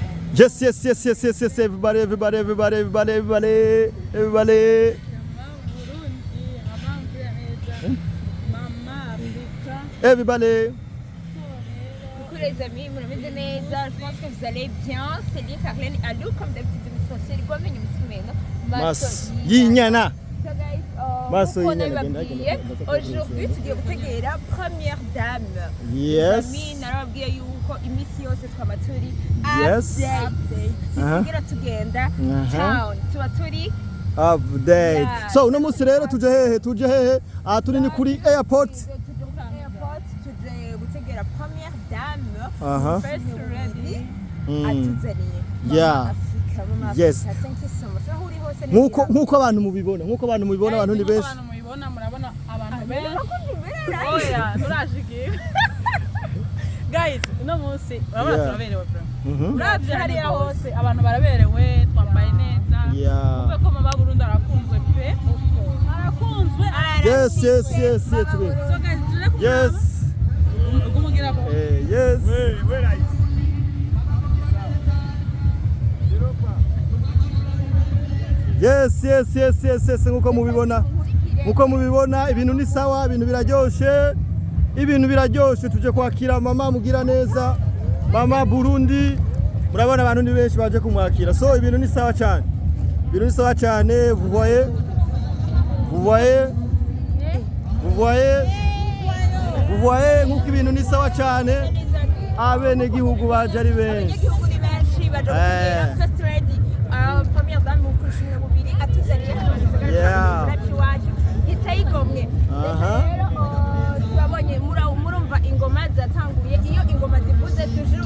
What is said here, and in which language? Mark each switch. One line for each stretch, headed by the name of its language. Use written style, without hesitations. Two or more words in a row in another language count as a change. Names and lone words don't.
English: Yes, yes, yes, yes, yes, yes, everybody, everybody, everybody, everybody, everybody, everybody. Everybody.
French: Coucou les amis, mon nom est Neza, je pense que vous allez bien. C'est Lia Carlene Alou, comme d'habitude, c'est le Gomen Msumeno. Mas Yinyana. Maso Yinyana. Aujourd'hui, tu dis que la première dame.
English: Yes.
French: Amis,
Rundi: narabwiye yuko imisi yose twamaturi.
English: Yes.
Rundi: Tugira tugenda town. Tuba turi update. So uno munsi rero tuje hehe? Turi ni kuri airport.
French: Première dame,
English: first lady, yeah. Yes.
Rundi: Nkuko abantu mubibona, abantu ni benshi. Murabona abantu benshi. Oya, turashiki. Guys, uno munsi urabona turaberewe bro. Uravye hariya hose abantu baraberewe, twambaye neza. Kumbe ko mama Burundi arakunzwe pe. Arakunzwe.
English: Yes, yes, yes, yes. So guys, yes. Yes. Where are you? Yes, yes, yes, yes, yes.
Rundi: Nkuko mubibona ibintu ni sawa, ibintu biraryoshe, tuje kwakira mama mugira neza, mama Burundi. Murabona abantu ni benshi baje kumwakira, so ibintu ni sawa cyane,
French: vous voyez
Rundi: nkuko ibintu ni sawa cyane, abene gihugu baje ari benshi.
French: Première dame
Rundi: mu kushimwe mubiri atuzaniye hano gitayigomwe. Turabonye murumva ingoma zatanguye, iyo ingoma zivuze tujuru